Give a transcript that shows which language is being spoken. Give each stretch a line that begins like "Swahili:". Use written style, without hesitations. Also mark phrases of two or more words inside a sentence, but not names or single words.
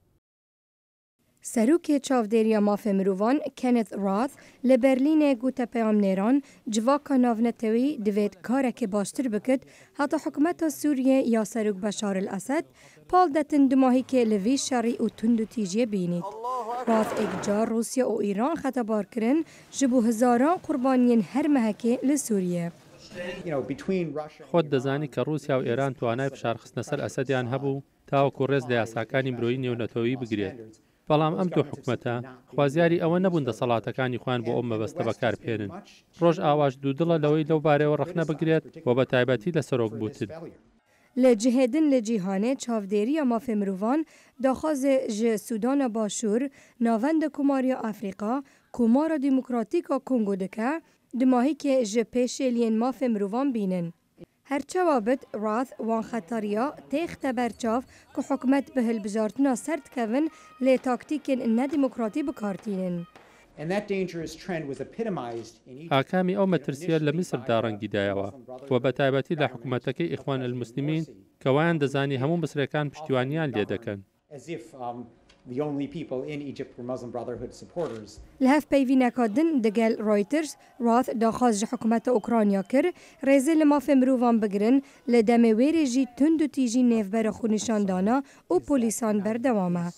Kurdish: Serokê çavdêriya mafê mirovan Kenneth Roth li Berlînê gote peyamnêran civaka navnetewî divêt karekê baştir bikit heta hikûmeta Sûriyê ya Serok Beşar el-Esed pal detin du mahîkê li vî şerî û tund û tîjiyê bînît. Roth êkcar Rûsya û Îran xetebar kirin ji bo hizaran qurbaniyên her mehekê li Sûriyê.
Central Kurdish: خۆت دەزانی کە رووسیا و ئێران توانای فشارخستنە سەر ئەسەدیان هەبوو تاوەکو ڕێز لە یاساکانی مرۆیی نێونەتەوەیی بگرێت. بەڵام ئەم دوو حکومەتە خوازیاری ئەوە نەبوون دەسەڵاتەکانی خوان بۆ ئەم مەبەستە بەکاربهێنن. ڕۆژ ئاواش دوودڵە لەوەی لەو بارەوە ڕەخنە بگرێت بۆ بە تایبەتی لە سەرۆک بوتن.
Kurdish: Li cihêdin li cîhanê çavdêriya mafê mirovan daxwaze ji Sûdana Başûr navenda Komariya Efrîqa Komara Demokratîk a Kongo dike di mahîkê ji pêşêliyên mafê mirovan bînin. Herçewa bit Roth wan xetariya têxte berçav ku hikûmet bi hilbijartina ser dikevin lê taktîkên nedemokratî bikartînin.
Central Kurdish: ئاکامی ئەو مەترسیە لە میسردا ڕەنگیدایەوە و بە تایبەتی لە حکوومەتەکەی ئیخوان الموسلیمین کەوایان دەزانی هەموو مسرەکان پشتیوانیان لێ دەکەن.
Kurdish: Li hev peyvîneka din digel Reuters Roth daxwaz ji hikûmeta Ukrayna kir rêzê li mafê mirovan bigirin li demê wêrê jî tund û tîjî nêvbera xwenîşandana û polîsan berdewam e.